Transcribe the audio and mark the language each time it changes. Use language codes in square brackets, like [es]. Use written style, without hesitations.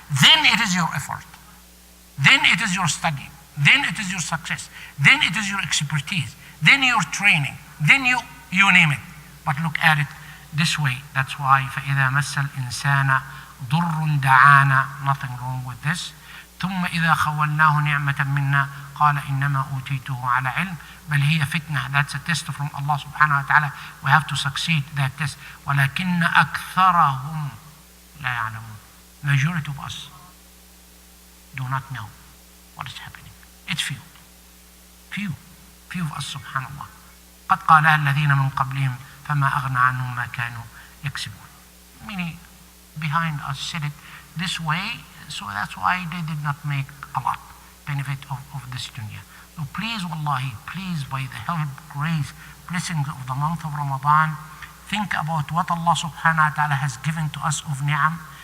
[en] Then it is your effort. Then it is your study. Then it is your success. Then it is your expertise. Then your training. Then you name it. But look at it this way. That's why [ar] فَإِذَا مَسَّ الْإِنسَانَ ضر دعانا, [en] nothing wrong with this. [ar] ثم إذا خولناه نعمة منا قال إنما أوتيته على علم. بل هي فتنة, [en] that's a test from Allah subhanahu wa ta'ala. We have to succeed that test. [ar] ولكن أكثرهم لا يعلمون. [en] Majority of us do not know what is happening. It's few of us, subhanallah. [ar] قد قالها الذين من قبلهم فما أغنى عنهم ما كانوا يكسبون. [en] Meaning behind us said it this way, so that's why they did not make a lot benefit of this dunya. So please, wallahi, please, by the help, grace, blessings of the month of Ramadan, think about what Allah subhanahu wa ta'ala has given to us of ni'am.